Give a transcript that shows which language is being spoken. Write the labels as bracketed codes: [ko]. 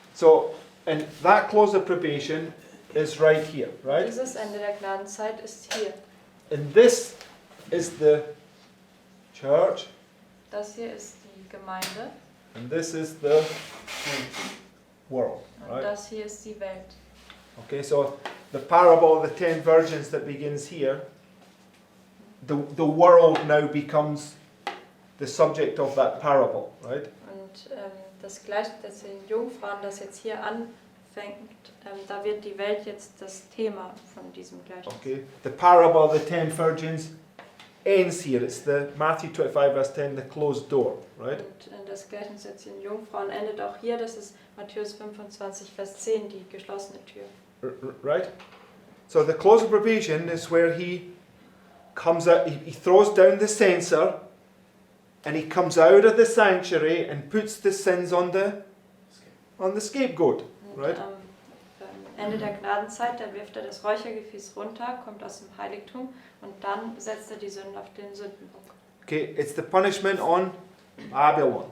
[en] So, and that close of probation is right here, right? [de] Dieses Ende der Gnadenzeit ist hier. [en] And this is the church, [de] Das hier ist die Gemeinde [en] and this is the world, [de] und [en] right? [de] das hier ist die Welt. [en] Okay, so the parable of the 10 virgins that begins here, the world now becomes the subject of that parable, right? [de] Und das Gleichnis den Jungfrauen, das jetzt hier anfängt, da wird die Welt jetzt das Thema von diesem Gleichnis. [en] Okay, the parable of the 10 virgins ends here. It's the Matthew 25 verse 10, the closed door, right? [de] Und das Gleichnis jetzt den Jungfrauen endet auch hier, das ist Matthäus 25, Vers 10, die geschlossene Tür. [en] Right? So the close of probation is where he comes out, he throws down the censer and he comes out of the sanctuary and puts the sins on the scapegoat, [de] Und [en] right? [de] am Ende der Gnadenzeit, da wirft er das Räuchergefäß runter, kommt aus dem Heiligtum und dann setzt er die Sünden auf den Sündenbock. [en] Okay, it's the punishment on Babylon,